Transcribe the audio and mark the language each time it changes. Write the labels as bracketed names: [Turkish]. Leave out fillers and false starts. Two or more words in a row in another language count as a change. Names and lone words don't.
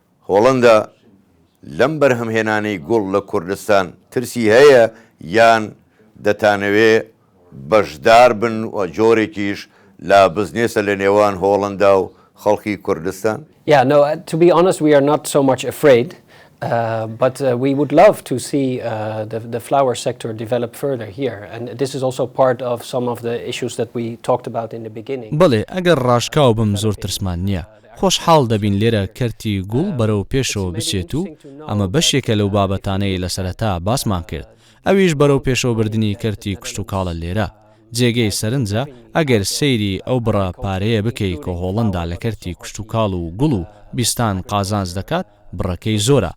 [Central Kurdish] هۆڵەندا لەم بەرهەمهێنانەی گوڵ لە کوردستان ترسی هەیە یان دەتانەوێ بەشدار بن و جۆرێکیش لە بزنێسە لە نێوان هۆڵەندا و خەڵکی کوردستان؟ [English] Yeah, no, to be honest, we are not so much afraid, but we would love to see the flower sector develop further here. And this is also part of some of the issues that we talked about in the beginning. [Central Kurdish] بەڵێ ئەگەر ڕاشکاو بم زۆر ترسمان نییە. خۆشحاڵ دەبین لێرە کەرتی گوڵ بەرەو پێشەوە بچێت و ئەمە بەشێکە لەو بابەتانەی لە سەرەتا باسمان کرد. ئەویش بەرەو پێشەوە بردننی کەرتی کشت و کاڵە لێرە. جێگەی سەرنجە ئەگەر سەیری ئەو بڕە پارەیە بکەی کە هۆڵەندا لە کەرتی کشت و کاڵ و گوڵ و بیستان قازانج دەکات بڕەکەی زۆرە.